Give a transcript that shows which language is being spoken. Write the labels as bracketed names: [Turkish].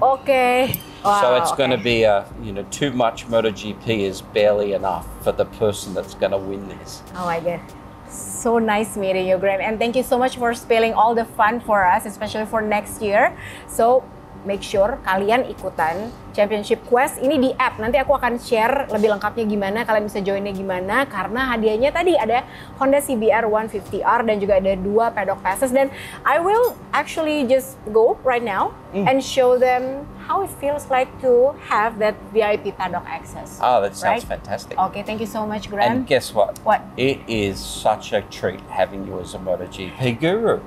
[English] Okay. Wow, so it's going to be too much MotoGP is barely enough for the person that's going to win this. Oh my God. So nice meeting you, Graham. And thank you so much for spilling all the fun for us, especially for next year. So make sure [Indonesian] kalian ikutan Championship Quest ini di app. Nanti aku akan share lebih lengkapnya gimana, kalian bisa joinnya gimana. Karena hadiahnya tadi ada Honda CBR 150R dan juga ada 2 paddock passes. Dan [English] I will actually just go right now and show them how it feels like to have that VIP paddock access. Oh, that sounds fantastic. Okay, thank you so much, Graham. And guess what? What? It is such a treat having you as a MotoGP guru.